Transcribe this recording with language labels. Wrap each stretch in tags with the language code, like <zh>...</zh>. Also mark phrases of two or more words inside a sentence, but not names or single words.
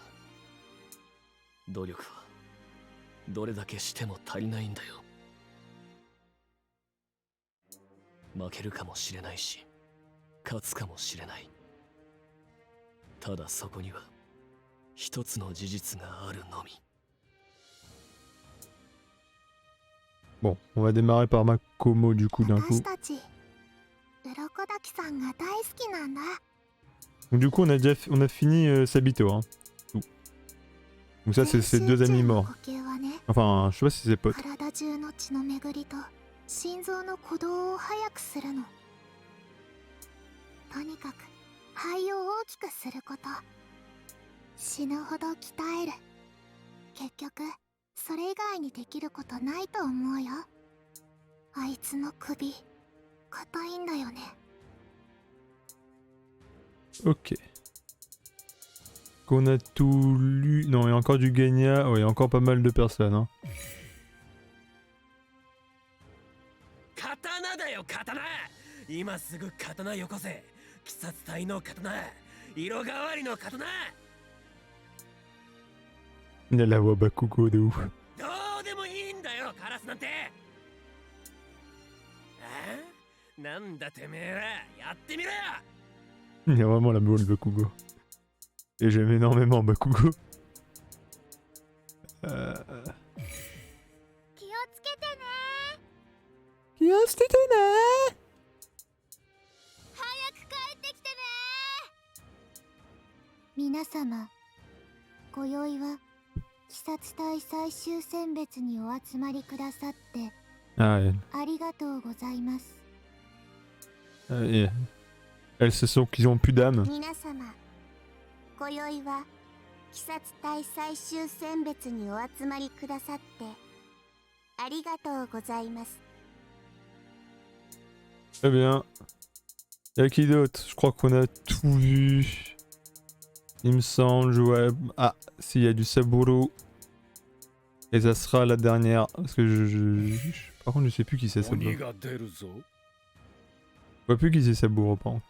<ja>努力はどれだけしても足りないんだよ。負けるかもしれないし、勝つかもしれない。ただそこには一つの事実があるのみ。</ja> <fr>Bon, on va démarrer par Makomo du coup d'un coup.</fr> <ja>私たち鱗滝さんが大好きなんだ。</ja> <fr>Donc du coup on a fini Sabito. Hein. Tout. Donc ça c'est ses deux amis morts.</fr> <ja>呼吸はね、</ja> <fr>Enfin, je sais pas si c'est ses potes.</fr> <ja>体中の血の巡りと心臓の鼓動を速くするの。とにかく肺を大きくすること。死ぬほど鍛える。結局それ以外にできることないと思うよ。あいつの首硬いんだよね。</ja> <fr>Ok. Qu'on a tout lu. Non, il y a encore du Genya. Ouais, il y a encore pas mal de personnes. Hein.</fr> <ja>刀だよ、刀。今すぐ刀よこせ。鬼殺隊の刀、色変わりの刀。</ja> <fr>Il a la voix Bakugo de ouf.</fr> <ja>どうでもいいんだよ、カラスなんて。なんだてめえは、やってみろよ。</ja> <fr>Il y a vraiment la voix de Bakugo. Et j'aime énormément Bakugo.</fr> <ja>には捨ててね。早く帰ってきてね。皆様、今宵は鬼殺隊最終選別にお集まりくださって</ja> <fr>Ah,</fr> <ja>ありがとうございます。</ja> <fr>elles se sont qu'ils ont plus d'âme.</fr> <ja>皆様、今宵は鬼殺隊最終選別にお集まりくださってありがとうございます。</ja> <fr>Très bien. Y'a qui d'autre? Je crois qu'on a tout vu. Il me semble, ouais. Ah, s'il y a du Saburo. Et ça sera la dernière. Parce que par contre, je sais plus qui c'est Saburo. Je vois plus qui c'est Saburo, par contre.</fr>